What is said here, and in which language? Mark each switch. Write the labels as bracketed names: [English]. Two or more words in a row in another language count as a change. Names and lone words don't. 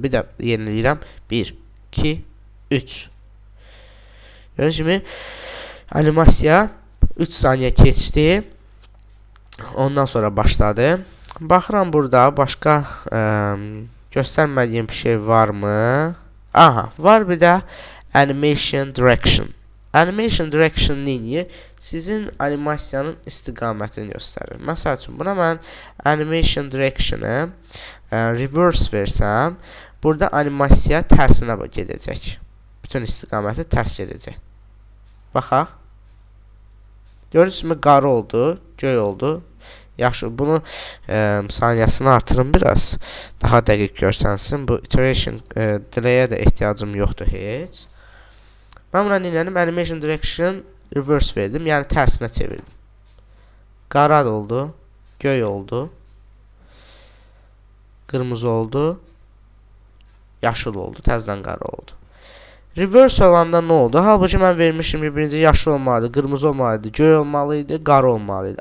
[Azerbaijani] Bir də yeniləyirəm. 1 2 3. Gördüyünüz kimi animasiya 3 saniyə keçdi. Ondan sonra başladı. Baxıram burada başqa göstərmədiyim bir şey varmı? Aha, var bir də [English] animation direction. Animation direction neyir? [Azerbaijani] Sizin animasiyanın istiqamətini göstərir. Məsəl üçün, buna mən [English] animation direction'ı [Azerbaijani] reverse versəm, burada animasiya tərsinə gedəcək. Bütün istiqaməti tərs gedəcək. Baxaq. Görürsünüz mü? Qarı oldu, göy oldu. Yaxşı, bunu saniyəsini artırım biraz. Daha dəqiq görsənsin. Bu [English] iteration delay'ə [Azerbaijani] də ehtiyacım yoxdur heç. Mən buna neylədim? [English] Animation direction reverse verdim. [Azerbaijani] Yəni tərsinə çevirdim. Qara oldu, göy oldu, qırmızı oldu, yaşıl oldu, təzədən qara oldu. Reverse olanda nə oldu? Halbuki mən vermişim ki, birinci yaşıl olmalıydı, qırmızı olmalıydı, göy olmalıydı, qara olmalıydı.